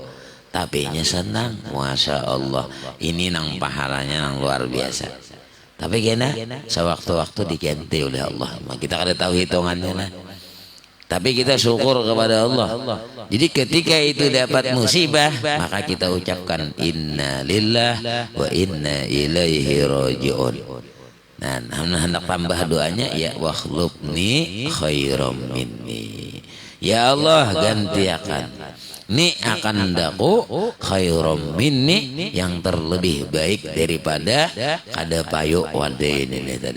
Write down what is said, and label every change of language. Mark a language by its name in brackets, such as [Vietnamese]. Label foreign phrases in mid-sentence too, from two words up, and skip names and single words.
[Banjar] Tapi nya senang, [Arabic] ما شاء الله. [Banjar] Ini nang pahalanya nang luar biasa. Tapi kena sewaktu-waktu diganti oleh Allah. Kita kada tahu hitungannya lah. Tapi kita syukur kepada Allah. Jadi ketika itu dapat musibah, maka kita ucapkan [Arabic] إنا لله وإنا إليه راجعون. [Banjar] Nah, hendak tambah doanya ya [Arabic] واخلفني خيرا مني. [Banjar] Ya Allah gantiakan ni akan daku [Arabic] خيرا مني [Banjar] yang terlebih baik daripada kada payuk wadai ini tadi.